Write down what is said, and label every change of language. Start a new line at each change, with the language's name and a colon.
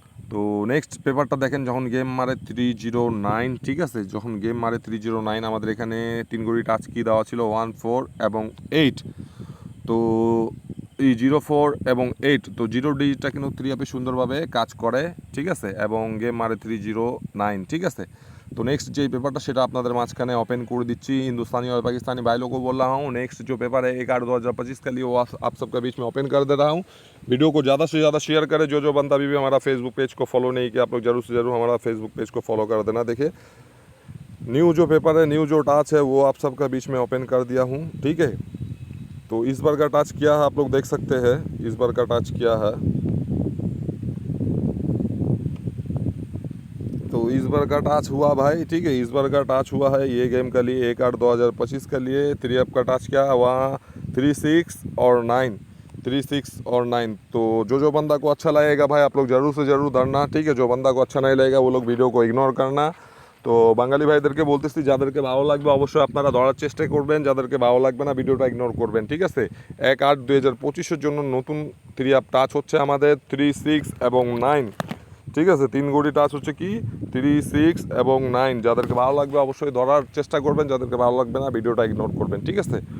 Bangla: তো নেক্সট পেপারটা দেখেন, যখন গেম মারে 309, ঠিক আছে। যখন গেম মারে 309 আমাদের এখানে 3 কোটি টাচ কি দেওয়া ছিল 1-4 এবং 8। তো এই 0-4 এবং 8, তো 0 ডিজিটটা কিন্তু থ্রি আপে সুন্দরভাবে কাজ করে, ঠিক আছে। এবং গেম মারে 309, ঠিক আছে।
Hindi: तो नेक्स्ट जो पेपर था
Bangla: सेटा अपना माझखाने ओपन कर दीची।
Hindi: हिंदुस्तानी और पाकिस्तानी भाई लोगों को बोल रहा हूँ, नेक्स्ट जो पेपर है 1/8/2025 के लिए वो आप सबके बीच में ओपन कर दे रहा हूँ। वीडियो को ज़्यादा से ज़्यादा शेयर करें। जो बंदा अभी भी हमारा फेसबुक पेज को फॉलो नहीं किया, आप लोग जरूर से जरूर हमारा फेसबुक पेज को फॉलो कर देना। देखिए न्यू जो पेपर है, न्यू जो टाच है वो आप सबका बीच में ओपन कर दिया हूँ, ठीक है। तो इस बार का टाच क्या है आप लोग देख सकते हैं। इस बार का टाच क्या है, तो इस बार का टाच हुआ भाई, ठीक है। इस बार का टाच हुआ है ये गेम के लिए 1/8/2025 के लिए। थ्री अप का टाच क्या है वहाँ 3-6 और 9, 3-6 और 9। तो जो बंदा को अच्छा लगेगा भाई आप लोग ज़रूर से ज़रूर धरना, ठीक है। जो बंदा को अच्छा नहीं लगेगा वो लोग वीडियो को इग्नोर करना।
Bangla: তো বাঙালি ভাইদেরকে বলতেছি, যাদেরকে ভালো লাগবে অবশ্যই আপনারা ধরার চেষ্টা করবেন, যাদেরকে ভালো লাগবে না ভিডিওটা ইগনোর করবেন, ঠিক আছে। 1/8/2025 জন্য নতুন থ্রি আপ টাচ হচ্ছে আমাদের 3-6 এবং 9, ঠিক আছে। 3 কোটি টাচ হচ্ছে কি 3-6 এবং 9। যাদেরকে ভালো লাগবে অবশ্যই ধরার চেষ্টা করবেন, যাদেরকে ভালো লাগবে না ভিডিওটা ইগনোর করবেন, ঠিক আছে।